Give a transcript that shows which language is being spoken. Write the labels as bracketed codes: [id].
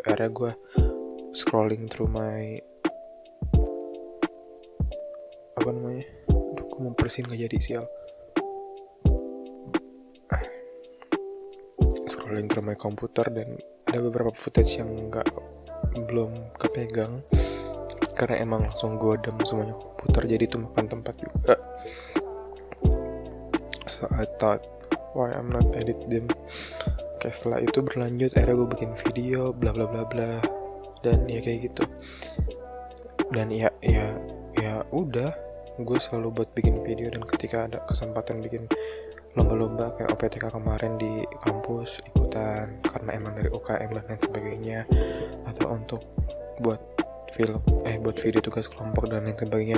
[id] Akhirnya gue [en] scrolling through my [id] gue mau bersihin gak jadi sial. [en] Scrolling through my [id] komputer dan ada beberapa footage yang belum kepegang karena emang langsung gue dump semuanya komputer, jadi itu makan tempat juga. [en] So I thought why I'm not edit them. [id] Kayak setelah itu berlanjut, akhirnya gue bikin video bla bla bla bla dan ya kayak gitu. Dan ya udah, gue selalu buat bikin video, dan ketika ada kesempatan bikin lomba-lomba kayak OPTK kemarin di kampus ikutan karena emang dari UKM dan lain sebagainya, atau untuk buat buat video tugas kelompok dan lain sebagainya.